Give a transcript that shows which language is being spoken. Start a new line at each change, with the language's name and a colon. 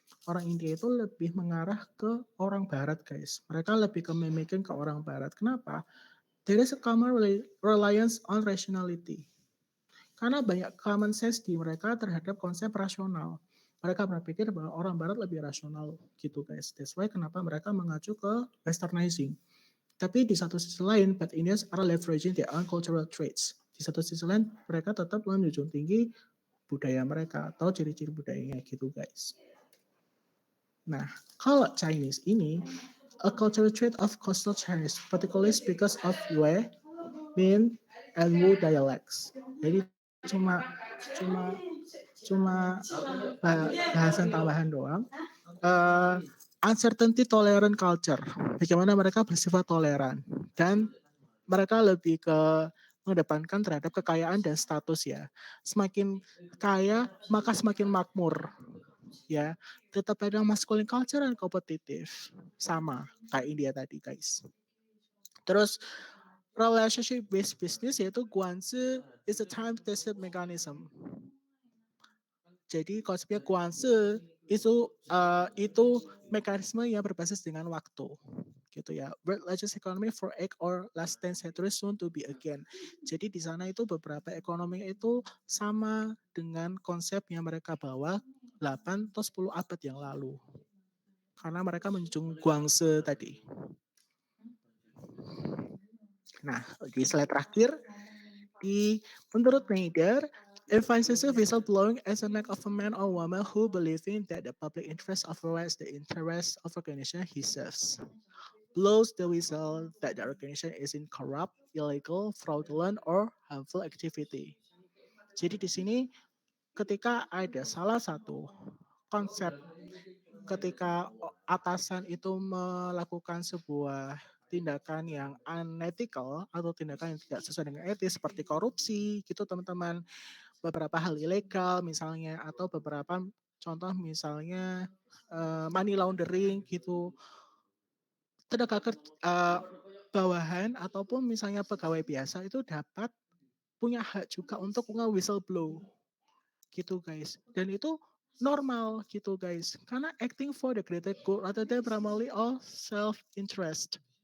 Indonesian: Orang India itu lebih mengarah ke orang barat guys. Mereka lebih ke mimicking ke orang barat. Kenapa?
English: There is a common reliance on rationality.
Indonesian: Karena banyak common sense di mereka terhadap konsep rasional. Mereka berpikir bahwa orang barat lebih rasional gitu guys.
English: That's why
Indonesian: kenapa mereka mengacu ke westernizing. Tapi di satu sisi lain,
English: Bad Indians are leveraging their own cultural traits.
Indonesian: Di satu sisi lain, mereka tetap menjunjung tinggi budaya mereka atau ciri-ciri budayanya gitu guys.
English: Nah,
Indonesian: kalau Chinese ini,
English: a cultural trait of coastal Chinese, particularly speakers of Yue, Min, and Wu dialects.
Indonesian: Jadi cuma cuma bahasan tambahan doang. Uh,
English: Uncertainty tolerant culture.
Indonesian: Bagaimana mereka bersifat toleran dan mereka lebih ke mengedepankan terhadap kekayaan dan status ya. Semakin kaya maka semakin makmur ya. Tetap ada masculine culture dan kompetitif. Sama kayak India tadi guys.
English: Terus relationship based business yaitu Guanzi is a time tested mechanism.
Indonesian: Jadi konsepnya Guanzi itu mekanisme yang berbasis dengan waktu gitu ya.
English: World largest economy for 8 or less 10 centuries soon to be again.
Indonesian: Jadi di sana itu beberapa ekonomi itu sama dengan konsep yang mereka bawa 8 atau 10 abad yang lalu. Karena mereka menjunjung Guangzi tadi.
English: Nah,
Indonesian: di slide terakhir, menurut Nader,
English: emphasizes whistleblowing as an act of a man or woman who believing that the public interest overrides the interest of organization he serves. Blows the whistle that the organization is in corrupt, illegal, fraudulent, or harmful activity.
Indonesian: Jadi di sini ketika ada salah satu konsep ketika atasan itu melakukan sebuah tindakan yang unethical atau tindakan yang tidak sesuai dengan etis seperti korupsi gitu teman-teman, beberapa hal ilegal misalnya atau beberapa contoh misalnya money laundering gitu, tenaga bawahan ataupun misalnya pegawai biasa itu dapat punya hak juga untuk nge-whistleblow gitu guys. Dan itu normal gitu guys. Karena
English: acting for the greater good rather than primarily all self-interest.